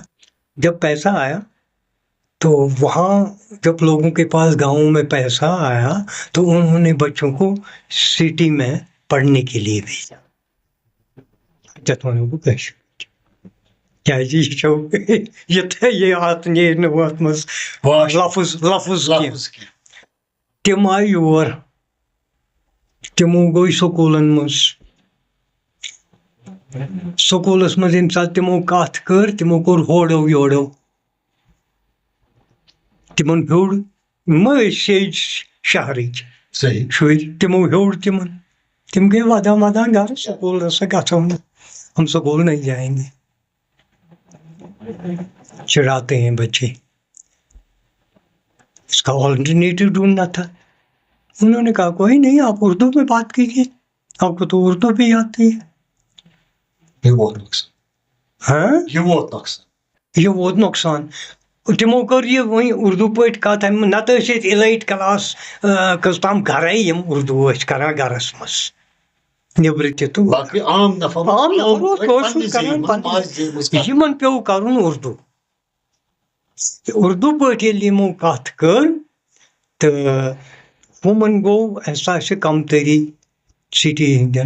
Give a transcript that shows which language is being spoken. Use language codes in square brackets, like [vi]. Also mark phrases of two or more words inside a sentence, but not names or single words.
[ur] جب پیسہ آیا تو وہاں جب لوگوں کے پاس گاؤں میں پیسہ آیا تو انہوں نے بچوں کو سٹی میں پڑھنے کے لیے بھیجا. [ks] لفظ تم آئی یور تمو گوٚو سکوٗلن منٛز سکوٗلس منٛز ییٚمہِ ساتہٕ تِمو کتھ کٔر تِمو کوٚر ہورو یورو تِمن ہیوٚر ما ٲسۍ سیٚج شہرٕکۍ شُرۍ تِمو ہیوٚر تِم گٔے ودان گھر سکوٗل ہسا گژھو نہٕ [ur] ہم سکول نہیں جائیں گے. چڑھاتے ہیں بچے. اس کا آلٹرنیٹو ڈھونڈنا تھا. انہوں نے کہا کوئی نہیں آپ اردو میں بات کیجیے آپ کو تو اردو بھی آتی ہے. [ks] یہ ووت نقصان. تِمو کٔر یہِ وۄنۍ اردو پٲٹھۍ کتھ نتہٕ ٲسۍ ییٚتہِ اِلایٹ کلاس کٔژتام گرے یِم اردو ٲسۍ کران گرس منٛز نیٚبرٕ تہِ تہٕ عام نفر اوس کٲشُر کران. یِمن پیوٚو کرُن اردو پٲٹھۍ ییٚلہِ یِمو کتھ کٔر تہٕ ہُمن گوٚو احساسہِ کمتری سٹی ہٕنٛدٮ۪ن.